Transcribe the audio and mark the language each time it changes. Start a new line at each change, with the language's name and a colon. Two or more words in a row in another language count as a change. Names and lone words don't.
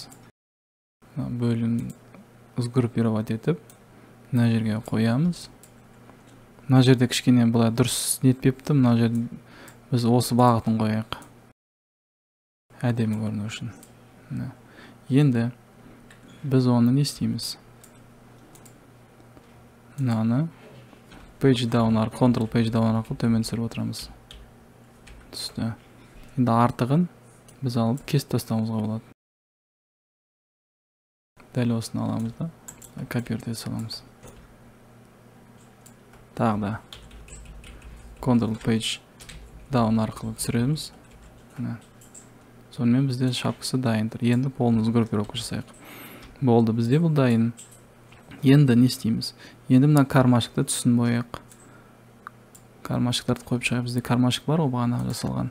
Kazakh: Бөлім сгруппировать етіп, мына жерге қоямыз. Мына жерде кішкене былай дұрыс нетпепті. Мына жерде біз осы бағытын қояйық. Әдемі көріну үшін. Енді біз оны не істейміз? Мынаны
English: page down
Kazakh: арқылы,
English: control page down
Kazakh: арқылы төмен түсіріп отырамыз. Түсті. Енді артығын біз алып кесіп тастауымызға болады. Дәл осыны аламыз да, копировать ете саламыз. Тағы да control page down арқылы түсіреміз. Сонымен бізде шапкасы дайын тұр. Енді
Russian: полный группировка
Kazakh: жасайық. Болды, бізде бұл дайын. Енді не істейміз? Енді мына кармашыкты түсін бояйық. Кармашыктарды қойып шығайық. Бізде кармашык бар, ол бағана жасалған.